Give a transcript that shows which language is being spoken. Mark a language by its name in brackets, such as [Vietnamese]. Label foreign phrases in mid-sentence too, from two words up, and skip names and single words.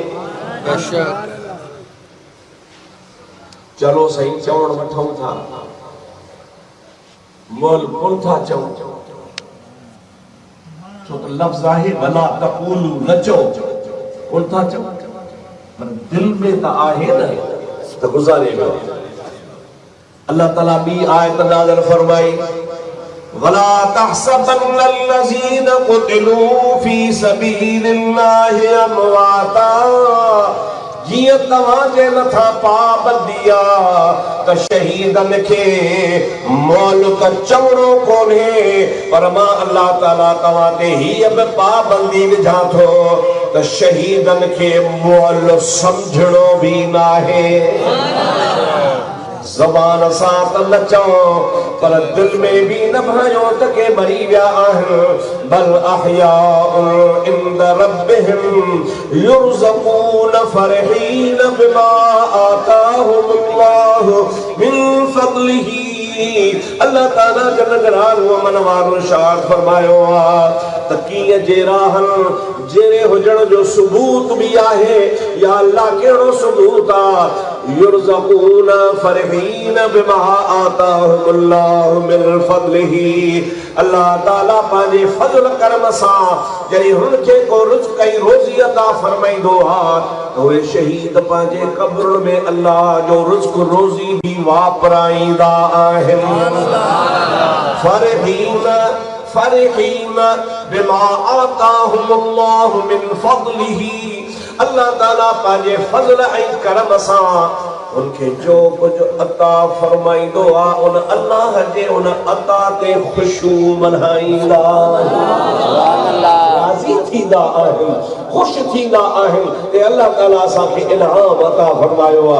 [Sindhi] चलो सही चवण वठूं था मोल कोन था चऊं छो त लफ़्ज़ आहे [Arabic] ولا تقولوا [Sindhi] न चओ कोन था चओ पर दिल में त आहे न त गुज़ारे वियो। अल्लाह ताला ॿी आयत नाज़िल फरमाई [Arabic] ولا تحسبن الذين قتلوا في سبيل الله أمواتا [Sindhi] जीअं तव्हां जे मथां पाबंदी आहे त शहीदनि खे मोल त चवणो कोन्हे पर मां अल्लाह ताला तव्हां ते हीअ बि पाबंदी विझां थो त शहीदनि खे मोल सम्झणो बि न आहे। ज़बान सां त न चओ पर दिल में भी न भायो त के मरी विया आहिनि [Arabic] بل أحياء عند ربهم يرزقون فرحين بما آتاهم الله من فضله. [Sindhi] अल्लाह ताला [Arabic] جل جلاله [Sindhi] मन वारो इरशाद फरमायो त कीअं जहिड़ा आहिनि जहिड़े हुजण जो सबूत भी आहे या अल्लाह कहिड़ो सबूत आहे [Arabic] يرزقون فرحين بما آتاهم الله من فضله. [Sindhi] अल्लाह ताला पंहिंजे फज़ल करम सां जॾहिं हुनखे को रिज़्क़ ऐं रोज़ी अता फरमाईंदो आहे त उहे शहीद पंहिंजे क़ब्रुनि में अल्लाह जो रिज़्क़ रोज़ी भी वापराईंदा आहिनि। [Arabic] فرحين بما آتاهم الله من فضله. [Sindhi] अल्लाह ताला पंहिंजे फज़ल ऐं करम सां उनखे जो कुछ अता फरमाईंदो आहे उन अल्लाह जे उन अता ते खुशू मनाईंदा। राज़ी थींदा आहिनि, ख़ुशि थींदा आहिनि। ते अल्लाह ताला असांखे इनाम अता फरमायो आहे।